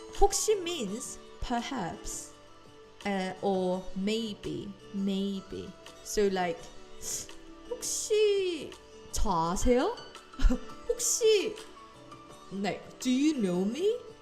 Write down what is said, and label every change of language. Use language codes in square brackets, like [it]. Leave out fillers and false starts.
[en] 혹시 means perhaps or maybe. [ko] So like 혹시 저 아세요? [en] 혹시 like do you know me?